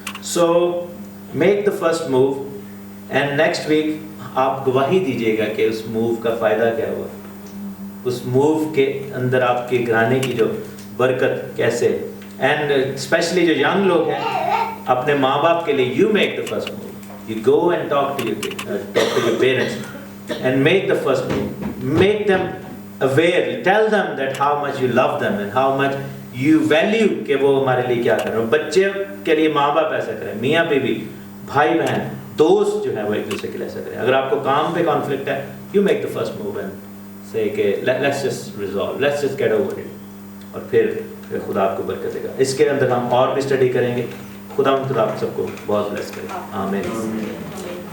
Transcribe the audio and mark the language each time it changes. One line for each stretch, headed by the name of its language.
English: so make the first move and next week
Urdu: آپ گواہی دیجیے گا کہ اس موو کا فائدہ کیا ہوا، اس موو کے اندر آپ کے گھرانے کی جو برکت کیسے. اینڈ اسپیشلی جو ینگ لوگ ہیں اپنے ماں باپ کے لیے
English: You make the first move. You go and talk to your parents and make the first move. Make them aware. Tell them that how much you love them and how much you value
Urdu: کہ وہ ہمارے لیے کیا کر رہے ہیں. بچے کے لیے ماں باپ ایسا کریں، میاں بیوی، بھائی بہن، دوست جو ہے وہ ایک دوسرے کے لیے ایسا کریں. اگر آپ کو کام پہ کانفلکٹ ہے
English: you make the first move and say کہ let's just resolve, let's just get over it.
Urdu: اور پھر خدا آپ کو برکت دے گا. اس کے اندر ہم اور بھی اسٹڈی کریں گے. خدا آپ سب کو بہت بلیس کرے. آمین.